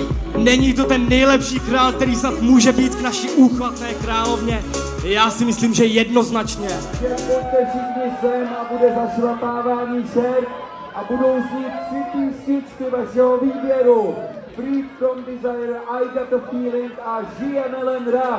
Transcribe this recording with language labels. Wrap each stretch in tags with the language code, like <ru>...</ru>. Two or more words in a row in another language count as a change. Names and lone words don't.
<cs>Není to ten nejlepší král, který snad může být k naší úchvatné královně? Já si myslím, že jednoznačně. Pojďte všichni sem a bude zašlapávání šerp a budou znít 3 písničky vašeho výběru. Freed from Desire, I Got a Feeling a Žijeme len raz.</cs>